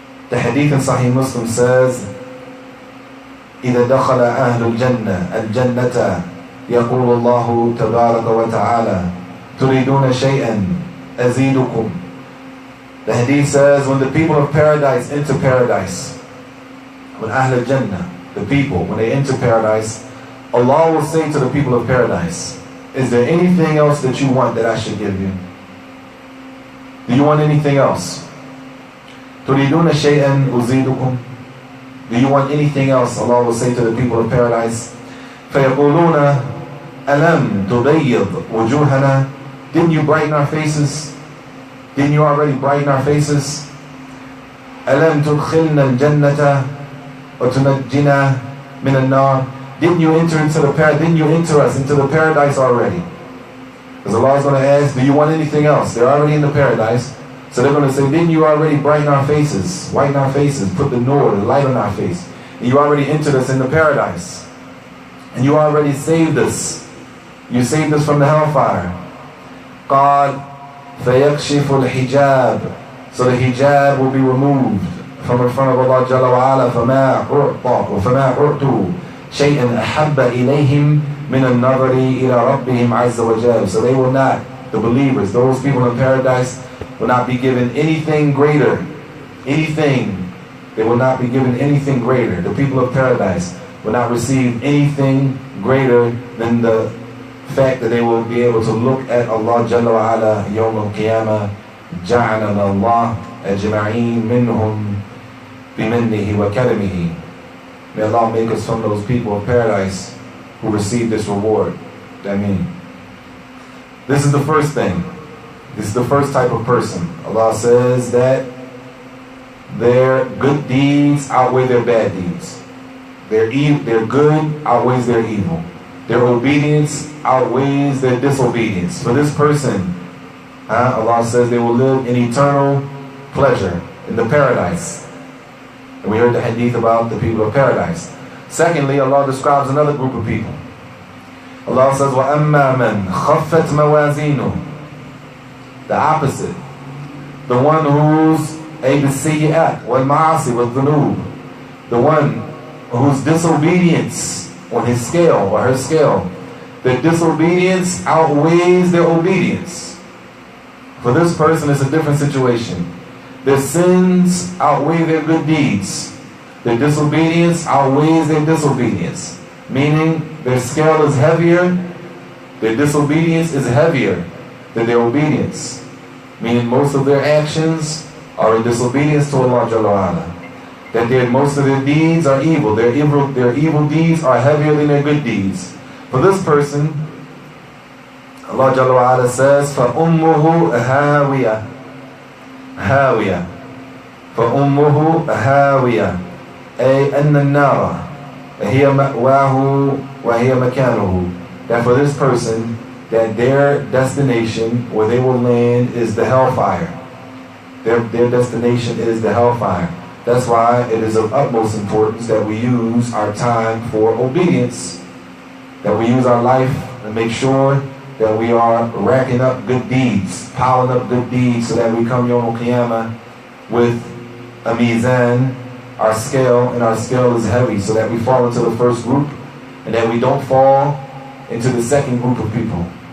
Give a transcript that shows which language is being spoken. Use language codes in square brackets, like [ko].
[en] The hadith in Sahih Muslim says, [ar] إذا دخل أهل الجنة يقول الله تبارك وتعالى تريدون شيئا أزيدكم. [en] The hadith says, when the people of paradise enter paradise, when Ahl al-Jannah, the people, when they enter paradise, Allah will say to the people of paradise, is there anything else that you want that I should give you? Do you want anything else? [ar] تريدون شيئا أزيدكم. [en] Do you want anything else? Allah will say to the people of paradise, [ar] فيقولون ألم تبيض وجوهنا. [en] Didn't you brighten our faces? Didn't you already brighten our faces? [ar] ألم تدخلنا الجنة وتنجنا من النار. [en] Didn't you enter into the paradise? Didn't you enter us into the paradise already? Because Allah is going to ask, do you want anything else? They're already in the paradise. So they're going to say, didn't you already brighten our faces, whiten our faces, put the nur, the light on our face? And you already entered us in the paradise. And you already saved us You saved us from the hellfire. [ar] قال فيكشف الحجاب. [en] So the hijab will be removed from in front of Allah Jalla wa'ala. [ar] فما أعطوا شيئا أحب إليهم من النظر إلى ربهم عز وجل. [en] So they will not, the believers, those people in paradise, will not be given anything greater. Anything. They will not be given anything greater. The people of paradise will not receive anything greater than the fact that they will be able to look at Allah Jalla wa'ala Yawm al-Qiyamah. [ar] جعلنا الله أجمعين منهم بمنه وكرمه. [en] May Allah make us from those people of paradise who receive this reward. I mean, this is the first thing. This is the first type of person. Allah says that their good deeds outweigh their bad deeds. Their good outweighs their evil. Their obedience outweighs their disobedience. For this person, Allah says they will live in eternal pleasure in the paradise. And we heard the hadith about the people of paradise. Secondly, Allah describes another group of people. Allah says, [ar] وَأَمَّا مَنْ خَفَّتْ مَوَازِينُهُ. [en] The opposite. The one who's [ar] بِالسَّيِّئَاتِ وَالْمَعَاصِ وَالذُّنُوبِ. [en] The one whose disobedience on his scale or her scale, their disobedience outweighs their obedience. For this person, it's a different situation. Their sins outweigh their good deeds. Their disobedience outweighs their disobedience. Meaning, their scale is heavier, their disobedience is heavier than their obedience. Meaning, most of their actions are in disobedience to Allah Jalla wa'ala. That most of their deeds are evil. Their evil deeds are heavier than their good deeds. For this person, Allah Jalla wa'ala says, [ar] فَأُمُّهُ هَاوِيَةٌ هَاوِيَةٌ فَأُمُّهُ هَاوِيَةٌ أي أن النار هي مأواه وهي مكانه. [en] That for this person, that their destination, where they will land, is the hellfire. Their destination is the hellfire. That's why it is of utmost importance that we use our time for obedience. That we use our life and make sure that we are racking up good deeds, piling up good deeds, so that we come Yawm al-Qiyamah with a mizan, our scale, and our scale is heavy, so that we fall into the first group, and that we don't fall into the second group of people.